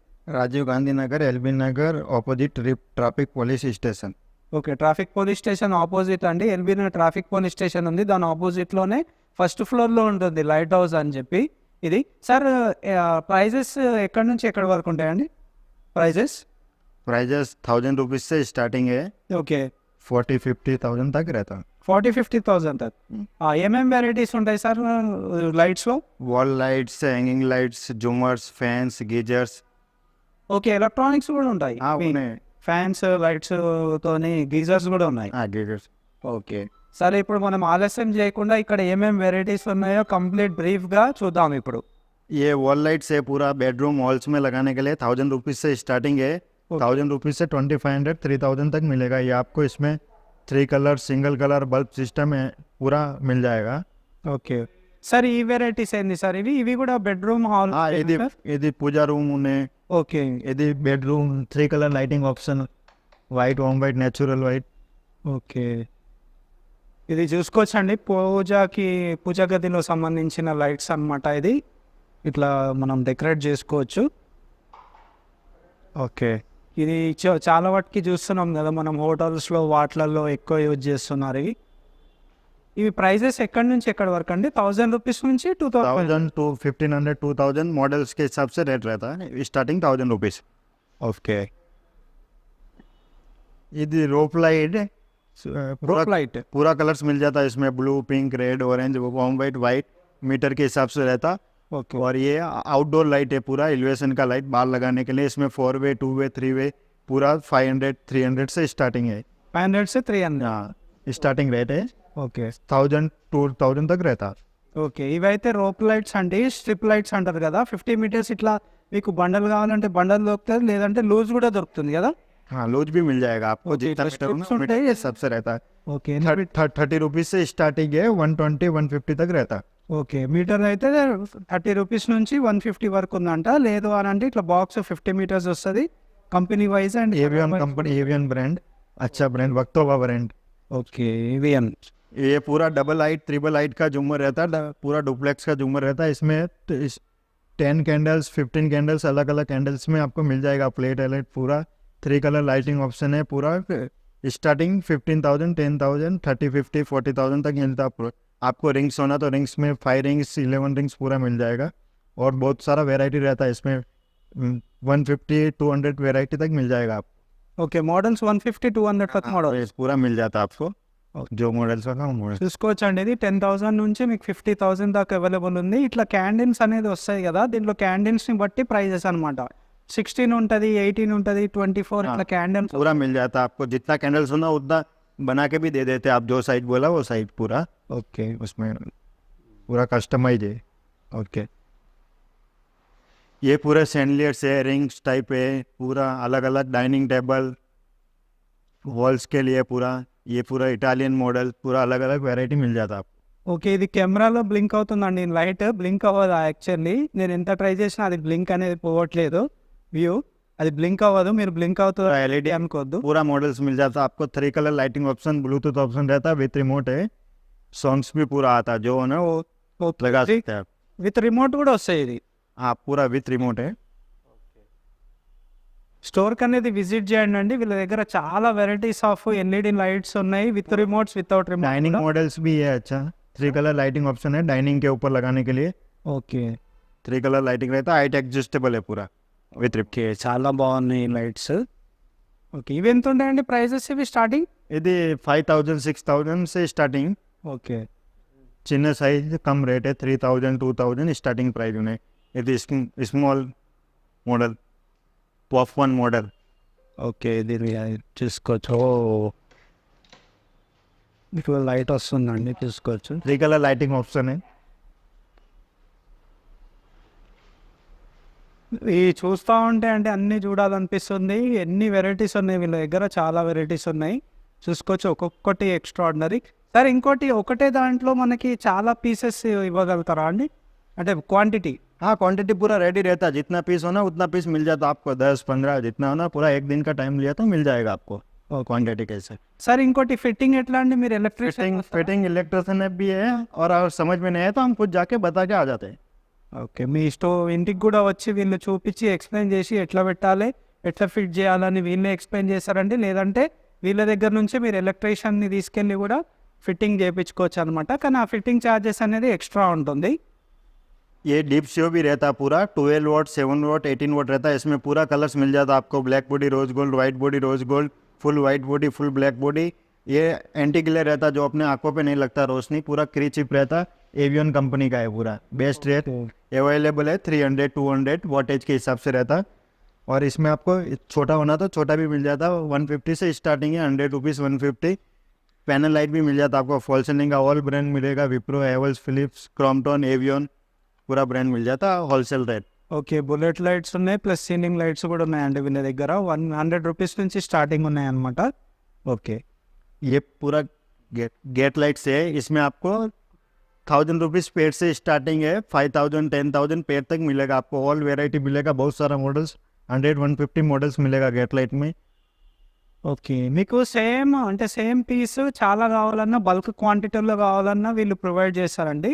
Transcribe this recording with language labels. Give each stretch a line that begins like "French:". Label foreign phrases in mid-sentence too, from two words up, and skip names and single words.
Telugu: రాజీవ్ గాంధీ నగర్, ఎల్బీ నగర్,
English: opposite traffic police station.
Telugu: ఓకే,
English: traffic police station opposite
Telugu: అండి. ఎల్బీ నగర్
English: traffic police station
Telugu: ఉంది, దాని ఆపోజిట్లోనే ఫస్ట్ ఫ్లోర్లో ఉంటుంది లైట్ హౌస్ అని చెప్పి. ఇది సార్ ప్రైజెస్ ఎక్కడి నుంచి ఎక్కడి వరకు ఉంటాయండి? ప్రైజెస్
Hindi: 1000 रुपीज़ से स्टार्टिंग है.
Telugu: ఓకే,
Hindi: 40-50,000 तक रहता है.
Telugu: 40-50,000 తక్. ఏమేమి వెరైటీస్ ఉంటాయి సార్ లైట్స్లో?
English: wall lights, hanging lights, jhoomars, fans, geysers.
Telugu: ఓకే, ఎలక్ట్రానిక్స్ కూడా ఉంటాయి. ఉన్నాయి. ఫ్యాన్స్, లైట్స్ తోని గీజర్స్ కూడా ఉన్నాయి.
Hindi: गीजर्स.
Telugu: ఓకే, సరే ఇప్పుడు మనం ఆలస్యం చేయకుండా ఇక్కడ ఏమేమి వెరైటీస్ ఉన్నాయో కంప్లీట్ బ్రీఫ్గా చూద్దాం ఇప్పుడు.
Hindi: ये
English: wall lights
Hindi: है पूरा बेडरूम हॉल्स में लगाने के लिए 1000 रुपीज़ से स्टार्टिंग है. 1000 रुपीज़ से 2500-3000 तक मिलेगा. ये आपको इसमें 3 कलर
English: single colour bulb system
Hindi: है, पूरा मिल जाएगा.
Telugu: ఓకే సార్, ఈ వెరైటీస్ ఏంది సార్? ఇవి కూడా బెడ్రూమ్ హాల్? ఇది పూజా రూమ్ ఉన్నాయి. ఓకే, ఇది బెడ్రూమ్
English: 3 colour lighting option, white, home white, natural white.
Telugu: ఓకే, ఇది చూసుకోవచ్చండి. పూజా గదిలో సంబంధించిన లైట్స్ అన్నమాట. ఇది ఇట్లా మనం డెకరేట్ చేసుకోవచ్చు. ఓకే, ఇది చాలా వాటికి చూస్తున్నాం కదా మనం, హోటల్స్లో వాటిలలో ఎక్కువ యూజ్ చేస్తున్నారు. ఇవి ప్రైజెస్ ఎక్కడి నుంచి ఎక్కడి వరకు అండి? 1000 రూపీస్ నుంచి
Hindi: 1000 to 1500 2000 मॉडल्स के हिसाब से रेट रहता है. स्टार्टिंग 1000 रुपीज़.
Telugu: ఓకే,
English: ఇది rope light.
Telugu: లైట్
Hindi: पूरा कलर्स मिल जाता है इसमें, ब्लू, पिंक, रेड, ऑरेंज,
English: home white, white
Hindi: मीटर के हिसाब से रहता.
Telugu: ఓకే,
Hindi: और ये
English: outdoor light
Hindi: है, पूरा एलिवेशन का लाइट बाहर लगाने के लिए. इसमें 4 वे, 2 वे, 3 वे, पूरा 500-300 से स्टार्टिंग है. 500 से 300. हाँ, स्टार्टिंग रेट है.
Telugu: ఓకే
Hindi: 1000-2000 तक रहता.
Telugu: ఓకే, ఇవైతే
English: rope lights
Telugu: అంటే
English: strip lights
Telugu: అంటారు కదా. 50 మీటర్స్ ఇట్లా మీకు బండల్ కావాలంటే బండల్ దొరుకుతుంది, లేదంటే లూజ్ కూడా దొరుకుతుంది కదా.
Hindi: हाँ, लूज भी मिल जाएगा आपको. जितना मीटर होना मीटर के हिसाब से रहता है.
Telugu: ఓకే
Hindi: 30 रुपीज़ से स्टार्टिंग है, 120-150 तक रहता है.
Telugu: ఓకే, మీటర్ అయితే 30 రూపీస్ నుంచి 150 వరకు ఉందంట. లేదు అని అంటే ఇట్లా బాక్స్ 50 మీటర్స్ వస్తుంది, కంపెనీ వైజ్. అండ్
Hindi: एवियन कंपनी, एवियन ब्रांड, अच्छा ब्रांड, वक्तोवा ब्रांड.
Telugu: ఓకే, ఇవియన్.
Hindi: ये पूरा
English: double light, triple light
Hindi: का झूमर रहता है, पूरा डुप्लेक्स का झूमर रहता है. इसमें 10 कैंडल्स, 15 कैंडल्स, अलग अलग कैंडल्स में आपको मिल जाएगा.
English: plate light
Hindi: पूरा
English: 3 colour lighting option
Hindi: है. पूरा स्टार्टिंग 15,000, 10,000, 30, 50, 40,000 तक मिलता है. आपको रिंग्स होना तो रिंग्स में 5 रिंग्स, 11 रिंग्स पूरा मिल जाएगा. और बहुत सारा वेराइटी रहता है इसमें, 150-200 वेराइटी तक मिल जाएगा आपको.
Telugu: ఓకే, మోడల్స్ 150-200 తక్ మోడల్
Hindi: पूरा मिल जाता है आपको, जो मॉडल्स का मॉडल.
Telugu: చూసుకోవచ్చు అండి. ఇది 10,000 నుంచి మీకు 50,000 దాకా అవైలబుల్ ఉంది. ఇట్లా క్యాండిల్స్ అనేది వస్తాయి కదా, దీంట్లో క్యాండిల్స్ని బట్టి ప్రైజెస్ అనమాట. 16 ఉంటుంది, 18 ఉంటుంది, 24 ఇట్లా క్యాండిల్స్
Hindi: पूरा मिल जाता है आपको. जितना कैंडल्स होना उतना बना के भी दे देते हैं. आप जो साइज बोला वो साइज पूरा.
Telugu: ఓకే,
Hindi: उसमें पूरा कस्टमाइज है.
Telugu: ఓకే,
Hindi: ये पूरा सैंडलियर्स है, रिंग्स टाइप है, पूरा अलग अलग
English: dining table walls
Hindi: के लिए. पूरा ये पूरा
English: Italian model,
Hindi: पूरा अलग अलग वैरायटी मिल जाता है आपको.
Telugu: ఓకే. ఇది కెమెరాలో బ్లింక్ అవుతుందండి, లైట్ బ్లింక్ అవ్వదు. యాక్చువల్లీ నేను ఎంత ట్రై చేసినా అది బ్లింక్ అనేది పోవట్లేదు. వ్యూ అది బ్లింక్ అవ్వదు, మీరు బ్లింక్ అవుతుంది LED అనుకోవద్దు.
Hindi: पूरा मॉडल्स मिल जाता है आपको.
English: 3 colour lighting option, Bluetooth option
Hindi: रहता है,
English: with remote
Hindi: है. सॉन्ग्स भी पूरा आता है, जो है ना वो लगा सकते हैं आप.
English: with remote
Telugu: కూడా వస్తాయి. ఇది
Hindi: हाँ, पूरा
English: with remote
Hindi: है.
Telugu: స్టోర్కి అనేది విజిట్ చేయండి అండి. వీళ్ళ దగ్గర చాలా
English: varieties of LED lights
Telugu: ఉన్నాయి,
English: with remotes, without remote. dining models
Hindi: भी है. अच्छा,
English: 3 colour lighting option
Hindi: है डाइनिंग के ऊपर लगाने के लिए.
Telugu: ఓకే,
English: 3 colour lighting
Hindi: रहता है,
English: height adjustable
Hindi: है पूरा
English: with rip.
Telugu: ఓకే, చాలా బాగున్నాయి లైట్స్. ఓకే, ఇవి ఎంత ఉంటాయండి ప్రైజెస్? ఇవి స్టార్టింగ్
Hindi: ఇది 5,000-6,000 से स्टार्टिंग.
Telugu: ఓకే, చిన్న సైజ్
Hindi: कम रेट है.
Telugu: 3,000-2,000
English: starting price
Telugu: ఉన్నాయి. ఇది
English: small model, pop1 model.
Telugu: ఓకే, ఇది చూసుకోవచ్చు. మీకు లైట్ వస్తుందండి, చూసుకోవచ్చు.
Hindi: 3 कलर लाइटिंग ऑप्शन है.
Telugu: ఈ చూస్తూ ఉంటే అంటే అన్నీ చూడాలనిపిస్తుంది. ఎన్ని వెరైటీస్ ఉన్నాయి వీళ్ళ దగ్గర, చాలా వెరైటీస్ ఉన్నాయి. చూసుకోవచ్చు, ఒక్కొక్కటి ఎక్స్ట్రాడినరీ. సార్ ఇంకోటి ఒకటే దాంట్లో మనకి చాలా పీసెస్ ఇవ్వగలుగుతారా అండి, అంటే క్వాంటిటీ?
Hindi: हाँ क्वांटिटी पूरा रेडी रहता है, जितना पीस होना उतना पीस मिल जाता है आपको, 10-15 जितना होना, पूरा एक दिन का टाइम लिया तो मिल जाएगा आपको क्वांटिटी कैसे।
Telugu: సార్ ఇంకోటి ఫిట్టింగ్ ఎట్లా అండి, మీరు ఎలక్ట్రిషియన్?
Hindi: फिटिंग इलेक्ट्रिशियन भी है, और अगर समझ में नहीं है तो हम खुद जाके बता के आ जाते हैं।
Telugu: ఓకే, మీ ఇంటికి కూడా వచ్చి వీళ్ళు చూపించి ఎక్స్ప్లెయిన్ చేసి ఎట్లా పెట్టాలి, ఎట్లా ఫిట్ చేయాలని వీళ్ళే ఎక్స్ప్లెయిన్ చేస్తారండి, లేదంటే వీళ్ళ దగ్గర నుంచి మీరు ఎలక్ట్రీషియన్ని తీసుకెళ్ళి కూడా ఫిట్టింగ్ చేయించుకోవచ్చు అనమాట, కానీ ఆ ఫిట్టింగ్ ఛార్జెస్ అనేది ఎక్స్ట్రా ఉంటుంది.
Hindi: ये डीप सीओ भी रहता है पूरा, 12 वोट 7 वोट 18 वोट रहता है, इसमें पूरा कलर्स मिल जाता है आपको,
English: black body rose gold, white body rose gold, full white body, full black body.
Hindi: ये
English: anti glare
Hindi: रहता है, जो अपने आंखों पे नहीं लगता रोशनी, पूरा
English: Cree chip
Hindi: रहता है, एवियन कंपनी का है पूरा,
English: best rate available
Hindi: है, 300-200 वोटेज के हिसाब से रहता है। और इसमें आपको छोटा होना तो छोटा भी मिल जाता है, 150 से स्टार्टिंग है, 100 रुपीज़ 150।
English: panel light
Hindi: भी मिल जाता है आपको,
English: fall ceiling
Hindi: का
English: all brand
Hindi: मिलेगा, विप्रो, हेवल्स, फिलिप्स, क्रॉम्पटन, एवियन, पूरा ब्रांड मिल जाता है
English: wholesale rate.
Telugu: ఓకే,
English: bullet lights
Telugu: ఉన్నాయి, ప్లస్
English: ceiling lights
Telugu: కూడా ఉన్నాయండి వీళ్ళ దగ్గర, 100 రూపీస్ నుంచి స్టార్టింగ్ ఉన్నాయి అనమాట. ఓకే,
Hindi: ये पूरा
English: gate lights
Hindi: है, इसमें आपको 1000 रुपीज़ पेड़ से स्टार्टिंग है, 5000 10,000 पेड़ तक मिलेगा आपको,
English: all variety
Hindi: मिलेगा, बहुत सारा मॉडल्स, 100-150 मॉडल्स मिलेगा
English: gate light
Hindi: में।
Telugu: ఓకే, మీకు సేమ్ అంటే
English: same piece
Telugu: చాలా కావాలన్నా, బల్క్ క్వాంటిటీలో కావాలన్నా వీళ్ళు ప్రొవైడ్ చేస్తారండి.